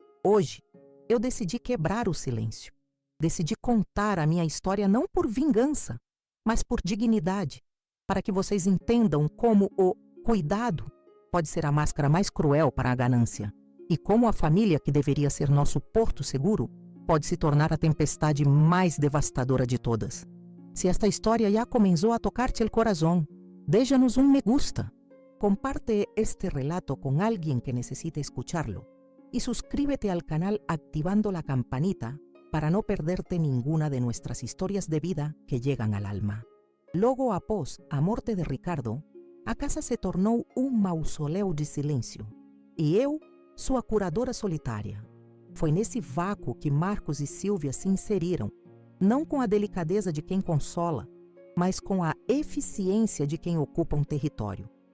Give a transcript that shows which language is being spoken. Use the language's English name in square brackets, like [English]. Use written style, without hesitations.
[Portuguese] Hoje, eu decidi quebrar o silêncio. Decidi contar a minha história não por vingança, mas por dignidade, para que vocês entendam como o cuidado pode ser a máscara mais cruel para a ganância, e como a família, que deveria ser nosso porto seguro, pode se tornar a tempestade mais devastadora de todas. [Spanish] Se esta história ya comenzó a tocarte el corazón, déjanos un me gusta. Comparte este relato con alguien que necesite escucharlo y suscríbete al canal activando la campanita para no perderte ninguna de nuestras historias de vida que llegan al alma. [Portuguese] Logo após a morte de Ricardo, a casa se tornou um mausoléu de silêncio, e eu, sua curadora solitária. Foi nesse vácuo que Marcos e Sílvia se inseriram, não com a delicadeza de quem consola, mas com a eficiência de quem ocupa um território.